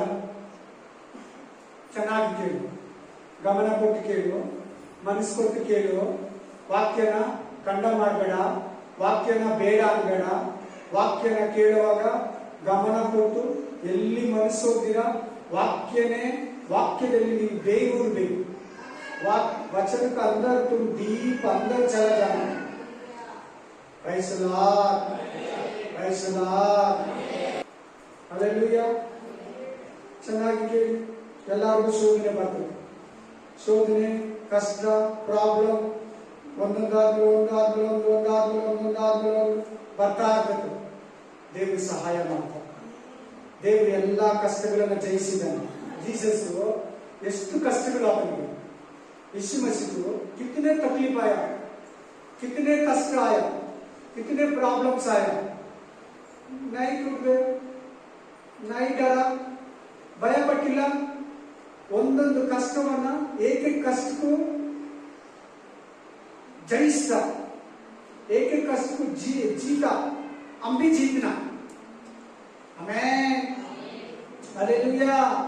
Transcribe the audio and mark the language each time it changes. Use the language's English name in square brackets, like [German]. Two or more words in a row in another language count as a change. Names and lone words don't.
[Kannada] ಚೆನ್ನಾಗಿ ಕೇಳು, ಗಮನ ಕೊಟ್ಟು ಕೇಳು, ಮನಸ್ಸು ಕೊಟ್ಟು ಕೇಳು. ವಾಕ್ಯನ ಖಂಡ ಮಾಡಬೇಡ, ವಾಕ್ಯನ ಬೇಡ ಅನ್ಬೇಡ. ವಾಕ್ಯನ ಕೇಳುವಾಗ ಗಮನ ಕೊಟ್ಟು ಎಲ್ಲಿ ಮನಸ್ಸು ಹೋಗ್ತೀರಾ ವಾಕ್ಯನೇ, ವಾಕ್ಯದಲ್ಲಿ ನೀವು ಬೇಯೂರ್ಬೇಕು. [Hindi] वचन का अंदर तुम डीप अंदर चला जाना. [English] Praise the Lord, Praise the Lord, हालेलुया. [Kannada] ಚೆನ್ನಾಗಿ ಕೇಳಿ. ಎಲ್ಲರಿಗೂ ಶೋಧನೆ ಬರ್ತದೆ. ಶೋಧನೆ, ಕಷ್ಟ, ಪ್ರಾಬ್ಲಮ್ ಒಂದೊಂದಾದ್ಮೇಲೆ ಬರ್ತಾ ಇರ್ತದೆ. ದೇವರು ಸಹಾಯ ಮಾಡ್ತಾರೆ. ದೇವರು ಎಲ್ಲಾ ಕಷ್ಟಗಳನ್ನು ಜಯಿಸಿದ್ದಾನೆ. ಜೀಸಸ್ ಎಷ್ಟು ಕಷ್ಟಗಳು ಅವನಿಗೆ, [Hindi] यीशु मसीह को कितने तकलीफ आया, कितने कष्ट आया, कितने प्रॉब्लम्स आया. नहीं टूट गए, नहीं डरा, [Kannada] ಭಯಪಟ್ಟಿಲ್ಲ. ಒಂದೊಂದು ಕಷ್ಟವನ್ನ ಏಕೆ ಕಷ್ಟಕ್ಕೂ ಜಯಿಸ್ತ, ಏಕೆ ಕಷ್ಟಕ್ಕೂ ಜೀತ, [Hindi] हम भी जीतना. [Kannada] ಆಮೆನ್, ಹಲ್ಲೆಲೂಯಾ.